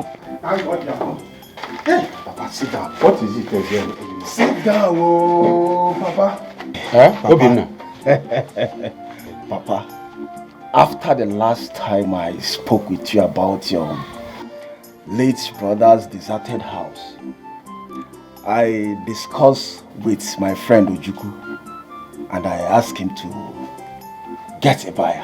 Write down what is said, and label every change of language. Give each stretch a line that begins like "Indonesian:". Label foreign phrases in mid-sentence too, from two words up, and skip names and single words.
English: Thank God you're home. Hey, Papa, sit down. What is it again? Sit down, oh, Papa. Papa. Papa, after the last time I spoke with you about your late brother's deserted house, I discussed with my friend Ojuku and I asked him to get a buyer.